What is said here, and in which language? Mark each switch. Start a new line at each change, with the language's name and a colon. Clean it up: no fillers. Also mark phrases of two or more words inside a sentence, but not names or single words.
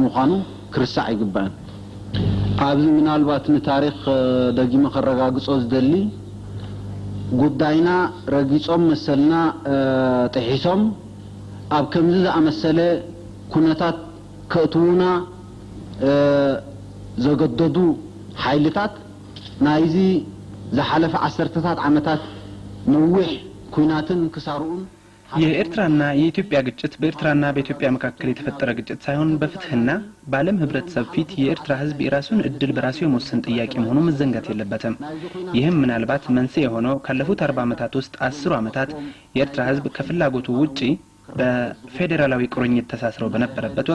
Tigrinya: ምዃኑ ክርስዕ ይግባእ ኣብዚ ምናልባት ንታሪክ ደጊመ ከረጋግጾ ዝደሊ ጉዳይና ረጊጾም መሰልና ጥሒሶም ኣብ ከምዚ ዝኣመሰለ ኩነታት ከእትውና ዘገደዱ ሓይልታት ናይዚ ዝሓለፈ ዓሰርተታት ዓመታት ነዊሕ ኩናትን ክሳርኡን
Amharic: የኤርትራና የኢትዮጵያ ግጭት በኤርትራና በኢትዮጵያ መካከል የተፈጠረ ግጭት ሳይሆን በፍትህና በዓለም ህብረተሰብ ፊት የኤርትራ ህዝብ የራሱን እድል በራሱ የመወሰን ጥያቄ መሆኑ መዘንጋት የለበትም። ይህም ምናልባት መንስኤ የሆነው ካለፉት 40 ዓመታት ውስጥ 10 ዓመታት የኤርትራ ህዝብ ከፍላጎቱ ውጪ በፌዴራላዊ ቁርኝት ተሳስረው በነበረበት